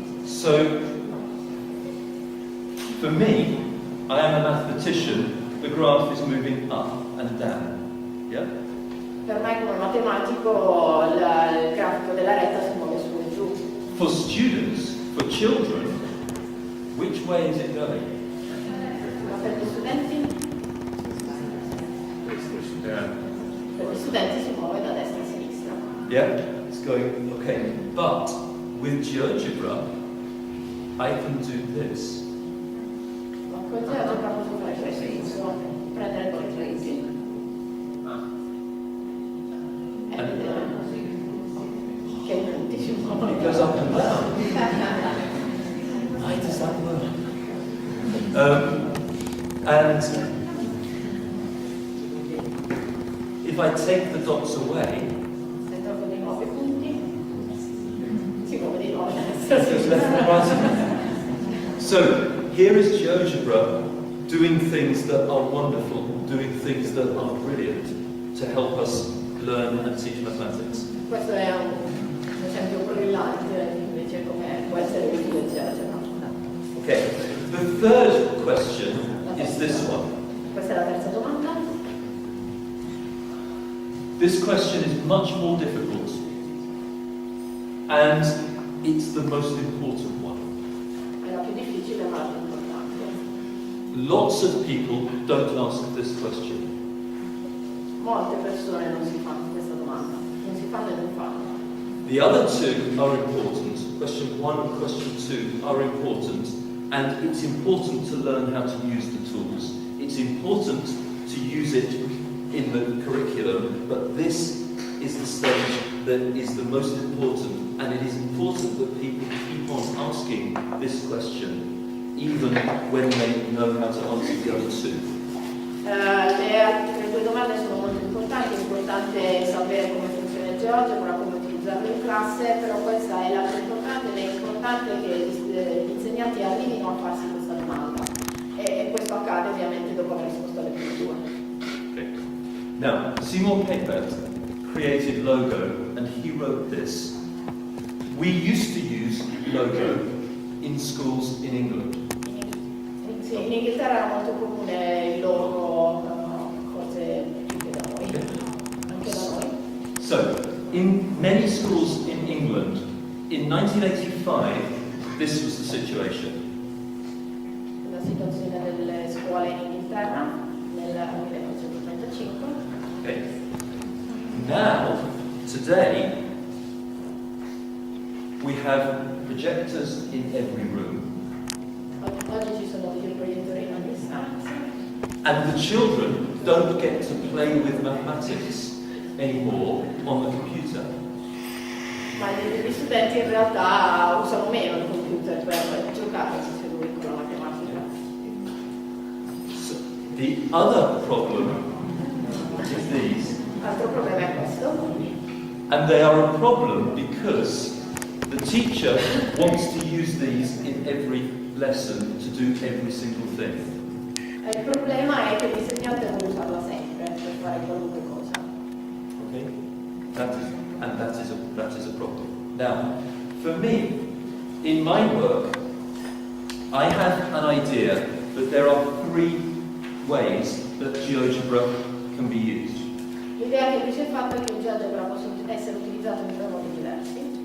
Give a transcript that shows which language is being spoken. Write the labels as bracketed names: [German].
[English] So for me, I am a mathematician, the graph is moving up and down. Yeah? [Italian] Per me come matematico il grafico della retta si muove su e giù. [English] For students, for children, which way is it going? [Italian] Ma per gli studenti? Per gli studenti si muove da destra a sinistra. [English] Yeah, it's going, okay. But with GeoGebra, I can do this. [Italian] Ma con GeoGebra posso fare questo, prendere due punti e vedere che i punti si muovono. [English] It goes up and down. Why does that work? And if I take the dots away, [Italian] Se tolgo di nuovo i punti, si muove di nuovo a destra. [English] it goes left and right. So here is GeoGebra doing things that are wonderful, doing things that are brilliant to help us learn and teach mathematics. [Italian] Questo è un esempio brillante invece come può essere utile il GeoGebra. [English] Okay, the third question is this one. [Italian] Questa è la terza domanda. [English] This question is much more difficult, and it's the most important one. [Italian] È la più difficile ma la più importante. [English] Lots of people don't ask this question. [Italian] Molte persone non si fanno questa domanda, non si fanno e non fanno. [English] The other two are important. Question 1 and question 2 are important, and it's important to learn how to use the tools. It's important to use it in the curriculum, but this is the stage that is the most important, and it is important that people keep on asking this question, even when they know how to answer the other two. [Italian] Le altre due domande sono molto importanti, è importante sapere come funziona il GeoGebra, come utilizzarlo in classe, però questa è la più importante ed è importante che gli insegnanti arrivino a farsi questa domanda e questo accade ovviamente dopo aver risposto alle prime due. [English] Now, Seymour Papert created Logo, and he wrote this. We used to use Logo in schools in England. [Italian] Sì, in Inghilterra era molto comune il logo, forse più che da noi, anche da noi. [English] So, in many schools in England, in 1985, this was the situation. [Italian] La situazione delle scuole in Inghilterra nel 1935. [English] Okay. Now, today, we have projectors in every room. [Italian] Oggi ci sono dei proiettori in ogni stanza. [English] And the children don't get to play with mathematics anymore on the computer. [Italian] Ma gli studenti in realtà usano meno il computer per giocare se seduti con la matematica. [English] So the other problem is these. [Italian] L'altro problema è questo. [English] And they are a problem because the teacher wants to use these in every lesson to do every single thing. [Italian] Il problema è che l'insegnante vuole usarla sempre per fare qualunque cosa. [English] Okay? That is a problem. Now, for me, in my work, I have an idea that there are 3 ways that GeoGebra can be used. [Italian] L'idea che qui si è fatta è che il GeoGebra possa essere utilizzato in 3 modi diversi,